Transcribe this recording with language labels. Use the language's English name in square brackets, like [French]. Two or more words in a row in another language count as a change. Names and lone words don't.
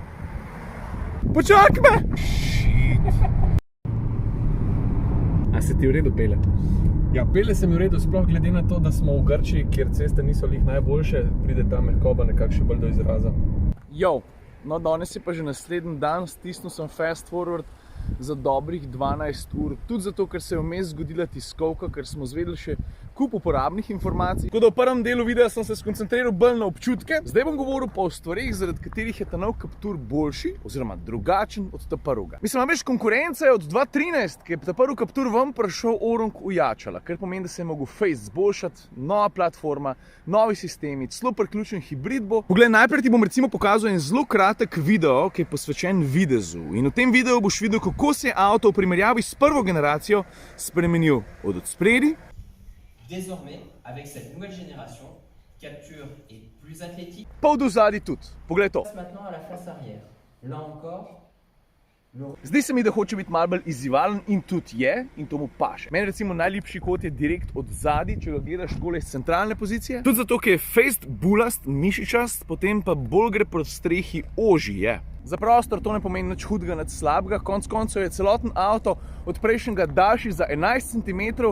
[Slovenian] Počakaj me! A se ti v redu pele? Ja, pele se mi v redu, sploh glede na to, da smo v Grčiji, kjer ceste niso lih najboljše, pride ta mehkoba nekako še bolj do izraza. Jo, no danes je pa že naslednji dan, stisnil sem [English] fast forward [Slovenian] za dobrih 12 ur, tudi zato, ker se je vmes zgodila tiskovka, ker smo izvedeli še kup uporabnih informacij. Tako da v prvem delu videa sem se skoncentriral bolj na občutke, zdaj bom govoril pa o stvareh, zaradi katerih je ta nov Captur boljši oziroma drugačen od ta prvega. Mislim, veš, konkurenca je od 2013, ki je ta prvi Captur ven prišel orang ujačala, kar pomeni, da se je mogel face zboljšati, nova platforma, novi sistemi, celo priključen hibrid bo. Poglej, najprej ti bom recimo pokazal en zelo kratek video, ki je posvečen videzu. In v tem videu boš videl, kako se je avto v primerjavi s prvo generacijo spremenil od spredi. [French] Désormais, avec cette nouvelle génération, Captur est plus athlétique. [Slovenian] Pa od zadaj tudi. Poglej to. [French] Maintenant à la face arrière. Là encore, [Slovenian] Zdi se mi, da hoče biti malo bolj izzivalen in tudi je, in to mu paše. Meni recimo najljubši kot je direkt od zadaj, če ga gledaš takole iz centralne pozicije. Tudi zato, ker je fejst bulast, mišičast, potem pa bolj gre proti strehi ožji je. Za prostor to ne pomeni nič hudega, nič slabega, konec koncev je celoten avto od prejšnjega daljši za 11 cm.